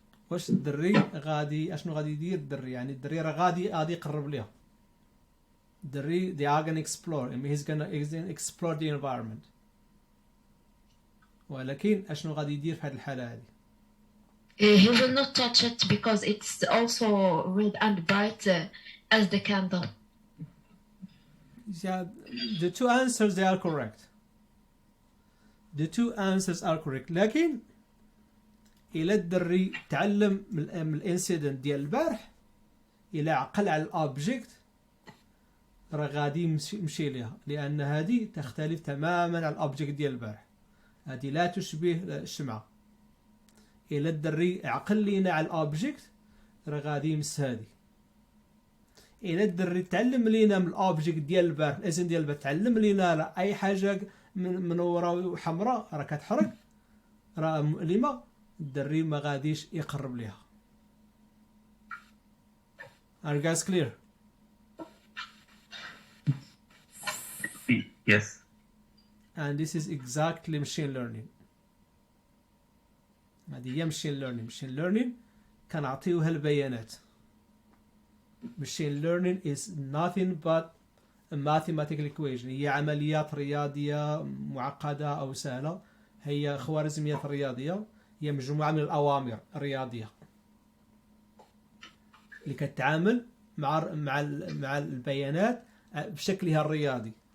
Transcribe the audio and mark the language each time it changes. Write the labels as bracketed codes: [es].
[ar] واش الدري غادي اشنو غادي يدير الدري؟ يعني الدري راه غادي يقرب ليها. [en] الدري they are gonna explore. I mean he's gonna explore the environment. [ar] ولكن اشنو غادي يدير في هذه الحالة هذه؟ [en] He will not touch it because it's also red and bright as the candle. Yeah, the two answers they are correct. The two answers are correct. [ar] لكن إلى الدري تعلم من الانسيدنت ديال البارح إلى عقل على الأوبجيكت راه غادي يمشي ليها، لأن هذه تختلف تماما عن الأوبجيكت ديال البارح. هذه لا تشبه الشمعة. إلى الدري عقل لينا على الأوبجيكت راه غادي يمس هذه. إلى الدري تعلم لينا من الأوبجيكت ديال البارح، الاسم ديال البارح تعلم لينا راه أي حاجة منورة وحمراء راه كتحرك راه مؤلمة، الدري ما غاديش يقرب ليها. [en] Are you guys clear? Yes. And this is exactly machine learning. [ar] هذه هي machine learning. Machine learning كنعطيوها البيانات. [en] Machine learning is nothing but a mathematical equation. [ar] هي عمليات رياضية معقدة أو سهلة. هي خوارزميات رياضية. هي مجموعة من الأوامر الرياضية اللي كتعامل مع البيانات بشكلها الرياضي.